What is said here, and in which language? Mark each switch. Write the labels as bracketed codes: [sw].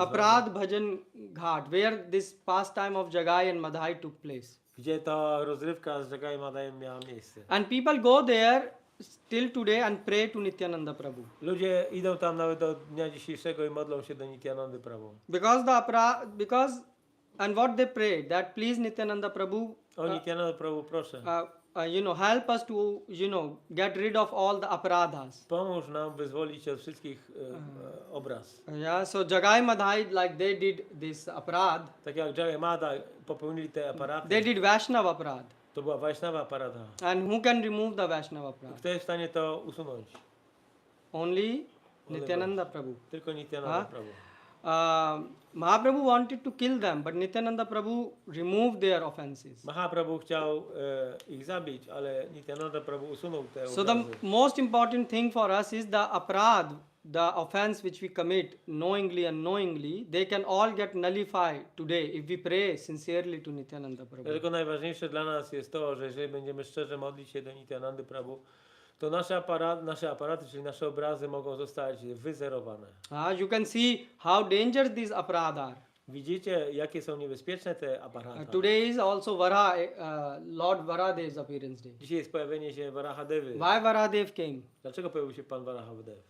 [en] Aprad Bhajan Ghat, where this pastime of Jagai and Madhai took place. [pl] gdzie ta rozrywka z Jagai Madajem miała miejsce. [en] And people go there till today and pray to Nityananda Prabhu. [pl] Ludzie idą tam nawet do dnia dzisiejszego i modlą się do Nityanandy Prabhu. [en] Because and what they pray that please Nityananda Prabhu [pl] O Nityananda Prabhu, proszę. [en] help us to get rid of all the aparadhas. [pl] Pomóż nam wyzwolić się od wszystkich obraz. [en] Yeah, so Jagai Madhai, like they did this aparad, [pl] Tak jak Jagai Madai popełnili te aparaty. [en] they did Vaishnava aparad. [pl] To była Vaishnava aparata. [en] And who can remove the Vaishnava aparad? [pl] Kto jest w stanie to usunąć? [en] Only Nityananda Prabhu. [pl] Tylko Nityananda Prabhu. [en] Mahaprabhu wanted to kill them, but Nityananda Prabhu removed their offenses. [pl] Mahaprabhu chciał ich zabić, ale Nityananda Prabhu usunął te [en] So the [pl] obrazy. [en] most important thing for us is the aparad, the offense which we commit knowingly and unknowingly, they can all get nullified today if we pray sincerely to Nityananda Prabhu. [pl] Dlatego najważniejsze dla nas jest to, że jeżeli będziemy szczerze modlić się do Nityanandy Prabhu, to nasze aparaty, czyli nasze obrazy mogą zostać wyzerowane. [en] You can see how dangerous these aparad are. [pl] Widzicie, jakie są niebezpieczne te aparaty. [en] Today is also Lord Varahadev's appearance day. [pl] Dzisiaj jest pojawienie się Varahadevy. [en] Why Varahadev came? [pl] Dlaczego pojawił się Pan Varahadevy?